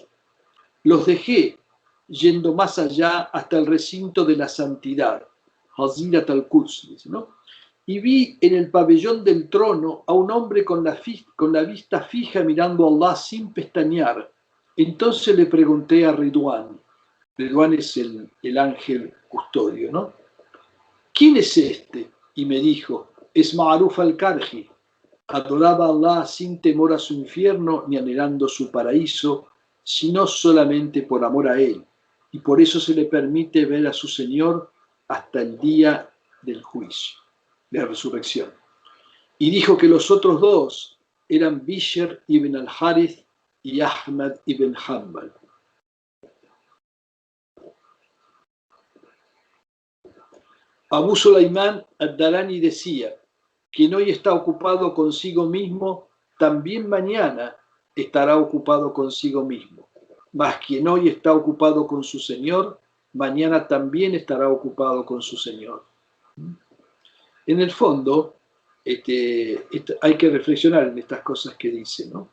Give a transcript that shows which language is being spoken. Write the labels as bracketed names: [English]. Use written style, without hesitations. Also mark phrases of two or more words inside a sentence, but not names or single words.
[Spanish] Los dejé, yendo más allá hasta el recinto de la santidad, Hazirat al-Quds, dice, ¿no? Y vi en el pabellón del trono a un hombre con la vista fija mirando a Allah sin pestañear. Entonces le pregunté a Ridwan. Ridwan es el ángel custodio, ¿no? ¿Quién es este? Y me dijo, es Ma'ruf al-Karji. Adoraba a Allah sin temor a su infierno ni anhelando su paraíso, sino solamente por amor a él. Y por eso se le permite ver a su Señor hasta el día del juicio, de la resurrección. Y dijo que los otros dos eran Bishr ibn al-Harith y Ahmad ibn Hanbal. Abu Sulaimán ad-Darani decía: quien hoy está ocupado consigo mismo, también mañana estará ocupado consigo mismo. Mas quien hoy está ocupado con su Señor, mañana también estará ocupado con su Señor. En el fondo, hay que reflexionar en estas cosas que dice, ¿no?